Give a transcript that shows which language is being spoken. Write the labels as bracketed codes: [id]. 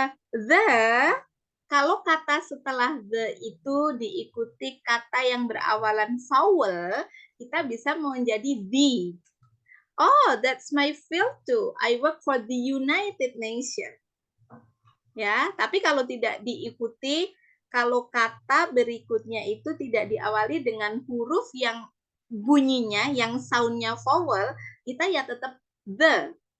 [id] The, kalau kata setelah the itu diikuti kata yang berawalan vowel, kita bisa menjadi the. [en] Oh, that's my field too. I work for the United Nations. [id] Ya, tapi kalau tidak diikuti, kalau kata berikutnya itu tidak diawali dengan huruf yang bunyinya, yang soundnya vowel, kita ya tetap the.